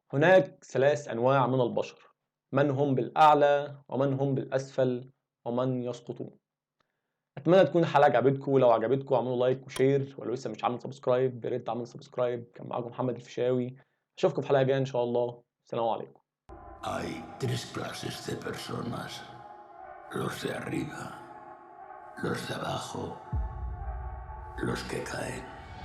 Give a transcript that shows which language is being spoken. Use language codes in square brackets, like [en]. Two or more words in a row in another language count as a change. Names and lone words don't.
[ar] هناك 3 أنواع من البشر، من هم بالأعلى ومن هم بالأسفل ومن يسقطون. أتمنى تكون الحلقة عجبتكم، ولو عجبتكم اعملوا [en] like and share, [ar] ولو لسه مش عامل سبسكرايب يا ريت تعمل سبسكرايب. كان معاكم محمد الفيشاوي، أشوفكم في حلقة جاية إن شاء الله. السلام عليكم. [es] Hay 3 clases de personas: los de arriba, los de abajo, los que caen.